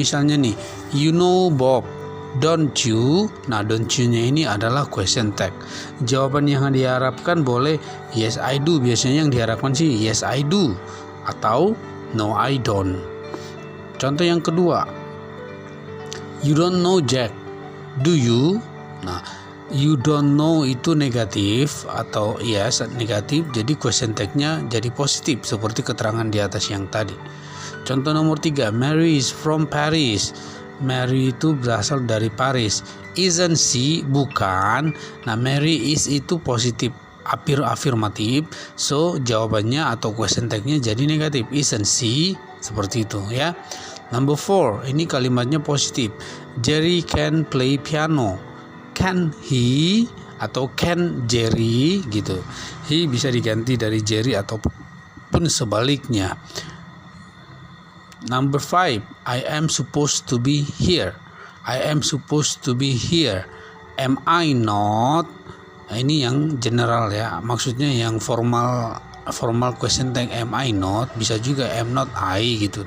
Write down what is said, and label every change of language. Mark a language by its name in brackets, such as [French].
[Indonesian] Misalnya nih, [English] you know Bob, don't you? [Indonesian] Nah, don't you-nya ini adalah question tag. Jawaban yang diharapkan boleh [English] yes I do. [Indonesian] Biasanya yang diharapkan sih [English] yes I do [Indonesian] atau [English] no I don't. [Indonesian] Contoh yang kedua, [English] you don't know Jack, do you? [Indonesian] Nah, [English] you don't know [Indonesian] itu negatif atau yes negatif, jadi question tag-nya jadi positif seperti keterangan di atas yang tadi. Contoh nomor 3, [English] Mary is from Paris. [Indonesian] Mary itu berasal dari Paris. [English] Isn't she? [Indonesian] Bukan. Nah, [English] Mary is [Indonesian] itu positif afirmatif, so jawabannya atau question tag-nya jadi negatif. [English] Isn't she? [Indonesian] Seperti itu ya. [English] Number 4, [Indonesian] ini kalimatnya positif. [English] Jerry can play piano. Can he [Indonesian] atau [English] can Jerry [Indonesian] gitu. He bisa diganti dari Jerry ataupun sebaliknya. [English] Number 5, I am supposed to be here. I am supposed to be here. Am I not? [Indonesian] Nah, ini yang general ya. Maksudnya yang formal question tag [English] am I not, [Indonesian] bisa juga [English] am not I [Indonesian] gitu.